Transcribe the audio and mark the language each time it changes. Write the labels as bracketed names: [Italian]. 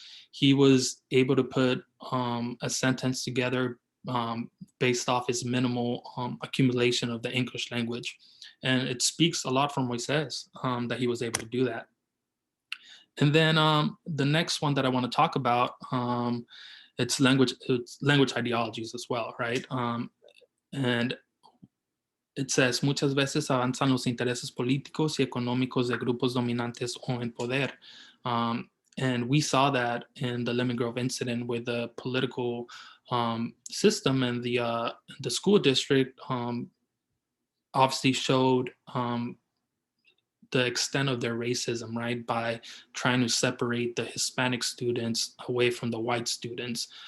[English] He was able to put a sentence together based off his minimal accumulation of the English language. And it speaks a lot for Moises that he was able to do that. And then the next one that I want to talk about, it's language ideologies as well, right? And it says, [Spanish] muchas veces avanzan los intereses políticos y económicos de grupos dominantes o en poder. [English] And we saw that in the Lemon Grove incident, with the political system and the school district obviously showed the extent of their racism, right, by trying to separate the Hispanic students away from the white students.